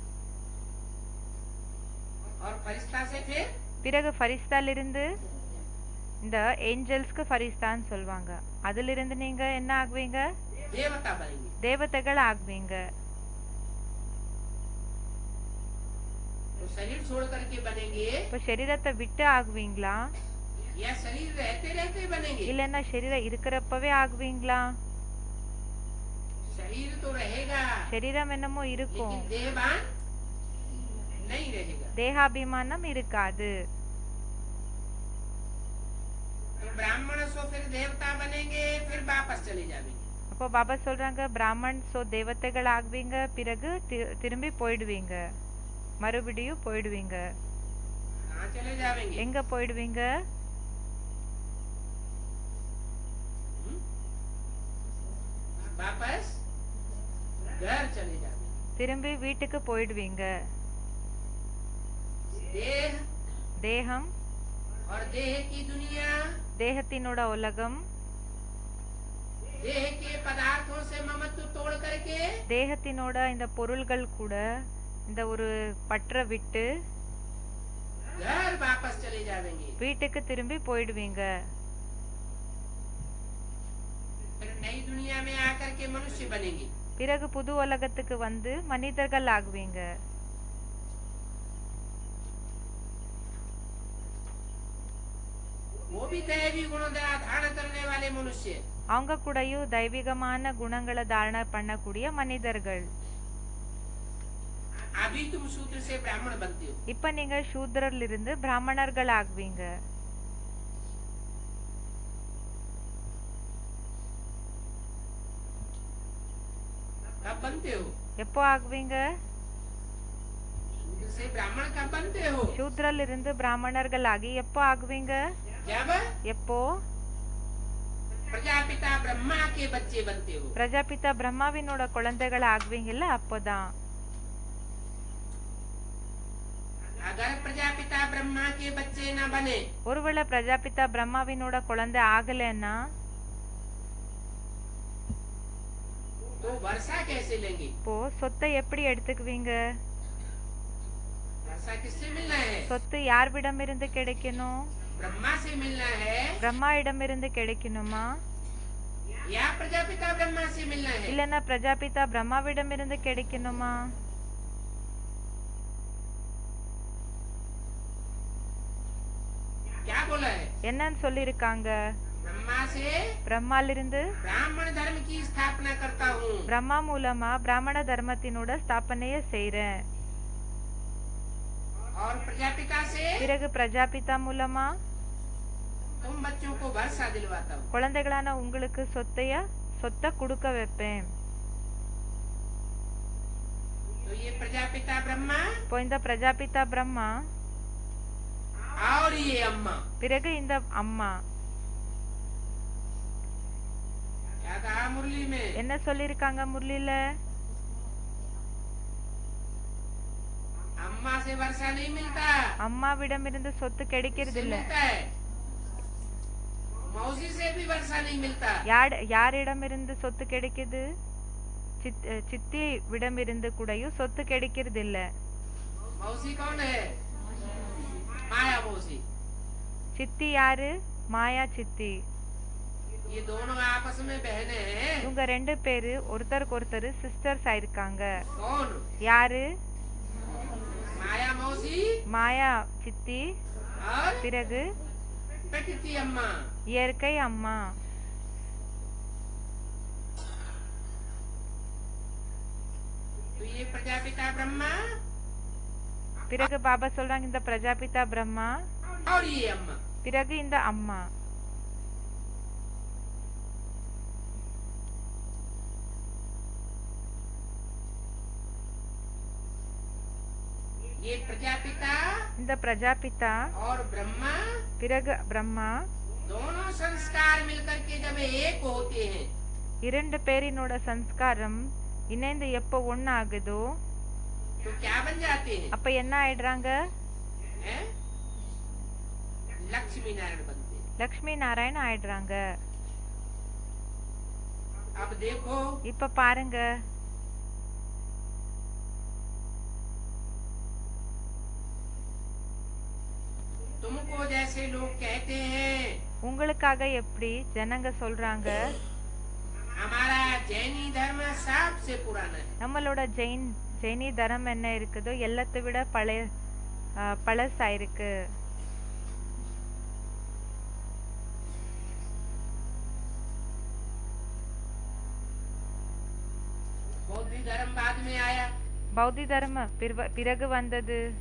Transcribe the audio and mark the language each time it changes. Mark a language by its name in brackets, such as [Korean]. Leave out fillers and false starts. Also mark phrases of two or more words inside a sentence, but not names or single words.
[Hindi] और फरिश्ता से फिर [Tamil] பிறகு ஃபரிஸ்தால இருந்து இந்த ஏஞ்சல்ஸ்க்கு ஃபரிஸ்தான்னு சொல்வாங்க. அதுல இருந்து நீங்க என்ன ஆகுவீங்க? [Hindi] देवता बनेंगे। [Tamil] தேவதைகள் ஆகுவீங்க. [Hindi] तो शरीर छोड़ करके बनेंगे [Tamil] இப்ப சரீரத்தை விட்டு ஆகுவீங்களா [Hindi] या शरीर रहते रहते बनेंगे? [Tamil] இல்லன்னா சரீரம் இருக்கிறப்பவே ஆகுவீங்களா? [Hindi] शरीर तो रहेगा [Tamil] சரீரம் என்னமோ இருக்கும், [Hindi] लेकिन देहवान नहीं रहेगा। [Tamil] தேகாபிமானம் இருக்காது. [Hindi] ब्राह्मण सो फिर देवता बनेंगे, फिर वापस चले जाएंगे। [Tamil] அப்போ பாபா சொல்றாங்க [Hindi] ब्राह्मण सो [Tamil] தேவதைகள் ஆகுவீங்க, பிறகு திரும்பி போயிடுவீங்க, மறுபடியும் போயிடுவீங்க. [Hindi] कहाँ चले जाएंगे? [Tamil] எங்க போயிடுவீங்க? [Hindi] वापस घर चले जाएंगे। [Tamil] திரும்பி வீட்டுக்கு போயிடுவீங்க. [Hindi] देह [Tamil] தேகம் [Hindi] और देह की दुनिया, [Tamil] தேகத்தினோட உலகம், [Hindi] देह के पदार्थों से ममत्व तोड़ करके [Tamil] தேகத்தினோட இந்த பொருள்கள் கூட இந்த ஒரு பற்ற விட்டு [Hindi] घर वापस चले जाएंगे। [Tamil] வீட்டுக்கு திரும்பி போயிடுவீங்க. [Hindi] फिर नई दुनिया में आकर के मनुष्य बनेंगे। [Tamil] பிறகு புது உலகத்துக்கு வந்து மனிதர்கள் ஆகுவீங்க. [Hindi] वो भी दैवी गुण धारण करने वाले मनुष्य। [Tamil] அவங்க கூடயும் தெய்வீகமான குணங்களை தாரணை பண்ணக்கூடிய மனிதர்கள். [Hindi] अभी तुम शूद्र से ब्राह्मण बनते हो। [Tamil] இப்ப நீங்க சூத்ரர்ல இருந்து பிராமணர்கள் ஆகுவீங்க. [Hindi] कब बनते हो? [Tamil] எப்போ ஆகுவீங்க? [Hindi] शूद्र से ब्राह्मण कब बनते हो? [Tamil] சூத்ரர்ல இருந்து பிராமணர்கள் ஆகி எப்போ ஆகுவீங்க? [Hindi] जब [Tamil] எப்போ? [Hindi] प्रजापिता ब्रह्मा के बच्चे बनते हो। [Tamil] பிரஜாபிதா பிரம்மாவினோட குழந்தைகள் ஆகுவீங்கல்ல, அப்போதான். [Hindi] अगर प्रजापिता ब्रह्मा के बच्चे न बने [Tamil] ஒருவேளை பிரஜாபிதா பிரம்மாவினோட குழந்தை ஆகலைன்னா [Hindi] तो वर्षा कैसे लेंगे? [Tamil] இப்போ சொத்தை எப்படி எடுத்துக்குவீங்க? [Hindi] वर्षा किससे मिलना है? [Tamil] சொத்து யார்விடமிருந்து கிடைக்கணும்? [Hindi] ब्रह्मा से मिलना है [Tamil] பிரம்மா இடமிருந்து கிடைக்கணுமா, [Hindi] या प्रजापिता ब्रह्मा से मिलना है? [Tamil] இல்லன்னா பிரஜாபிதா பிரம்மாவிடமிருந்து கிடைக்கணுமா? [Hindi] क्या बोला है? [Tamil] என்னன்னு சொல்லிருக்காங்க? [Hindi] ब्रह्मा से [Tamil] பிரம்மாலிருந்து [Hindi] ब्राह्मण धर्म की स्थापना करता हूँ। [Tamil] பிரம்மா மூலமா பிராமண தர்மத்தினோட ஸ்தாபனைய செய்றேன். [Hindi] और प्रजापिता से [Tamil] பிறகு பிரஜாபிதா மூலமா [Hindi] तुम बच्चों को वर्षा दिलवाता हूँ। [Tamil] குழந்தைகளான உங்களுக்கு சொத்தை கொடுக்க வைப்பேன். [Hindi] तो ये प्रजापिता ब्रह्मा [Tamil] இப்போ இந்த பிரஜாபிதா பிரம்மா, [Hindi] और ये अम्मा, [Tamil] பிறகு இந்த அம்மா. [Hindi] क्या कहा मुरली में? [Tamil] என்ன சொல்லிருக்காங்க முரளில? [Hindi] अम्मा से वर्षा नहीं मिलता, [Tamil] அம்மாவிடமிருந்து சொத்து கிடைக்கிறது [Hindi] किससे [Tamil] இல்ல. [Hindi] मिलता है? मौसी से भी वर्षा नहीं मिलता। [Tamil] யாரிடமிருந்து சொத்து கிடைக்குது? சித்தி விடமிருந்து கூடயும் சொத்து கிடைக்கிறது இல்ல. [Hindi] मौसी कौन है? माया मौसी। [Tamil] சித்தி யாரு? மாயா சித்தி. [Hindi] ये दोनों आपस में बहने हैं। [Tamil] இவங்க ரெண்டு பேரு ஒருத்தருக்கு ஒருத்தர் சிஸ்டர்ஸ் ஆயிருக்காங்க. [Hindi] कौन? [Tamil] யாரு? [Hindi] माया मौसी [Tamil] மாயா சித்தி, [Hindi] और [Tamil] பிறகு [Hindi] प्रकृति अम्मा। [Tamil] இயற்கை அம்மா. [Hindi] तो ये प्रजापिता ब्रह्मा [Tamil] பிறகு பாபா சொல்றாங்க இந்த பிரஜாபிதா பிரம்மா, [Hindi] और ये अम्मा। [Tamil] பிறகு இந்த அம்மா. [Hindi] ये प्रजापिता [Tamil] இந்த பிரஜாபிதா [Hindi] और ब्रह्मा [Tamil] பிறகு பிரம்மா [Hindi] दोनों संस्कार मिलकर के जब एक होते हैं [Tamil] இரண்டு பேரினோட சம்ஸ்காரம் இணைந்து எப்போ ஒன்னு ஆகுதோ [Hindi] तो क्या बन जाते हैं? [Tamil] அப்ப என்ன ஆயிடுறாங்க? [Hindi] हैं? लक्ष्मी नारायण बनते हैं। [Tamil] லக்ஷ்மி நாராயண் ஆயிடுறாங்க. [Hindi] अब देखो [Tamil] இப்ப பாருங்க, [Hindi] तुमको जैसे लोग कहते हैं [Tamil] உங்களுக்காக எப்படி ஜனங்க சொல்றாங்க [Hindi] हमारा जैनी धर्म सबसे पुराना है। [Tamil] நம்மளோட ஜெயினி தரம் என்ன இருக்குதோ எல்லாத்தை விட பழசா இருக்கு. [Hindi] बौद्ध धर्म बाद में आया। [Tamil] பௌத்தி தர்ம பிறகு வந்தது.